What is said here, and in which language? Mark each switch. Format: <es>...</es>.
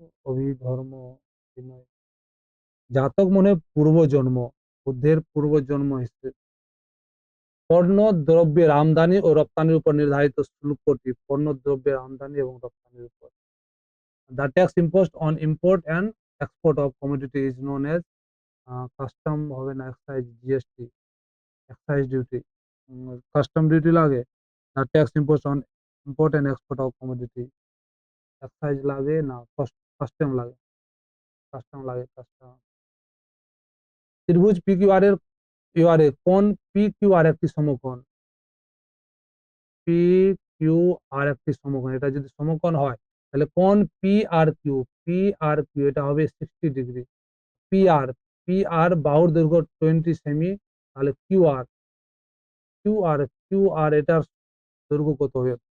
<bn>অভিধর্ম বিনয়। জাতক মানে পূর্বজন্ম, বুদ্ধের পূর্বজন্ম হিসেবে। পণ্য দ্রব্যের আমদানি ও রপ্তানির উপর নির্ধারিত শুল্কটি পণ্য দ্রব্যের আমদানি এবং রপ্তানির উপর।</bn> <en>The tax imposed on import and export of commodity is known as</en> <bn>custom হবে না, excise, GST, excise duty. Custom duty লাগে।</bn> <en>The tax imposed on import and export of commodity,</en> <bn>excise লাগে না, কাস্টম লাগে, কাস্টম। ত্রিভুজ PQR এর কোণ PQR একটি সমকোণ। PQR একটি সমকোণ। এটা যদি সমকোণ হয় তাহলে কোণ PRQ এটা হবে 60 ডিগ্রি। PR বাহুর দৈর্ঘ্য 20 সেমি, তাহলে QR এটার দৈর্ঘ্য কত হবে?</bn>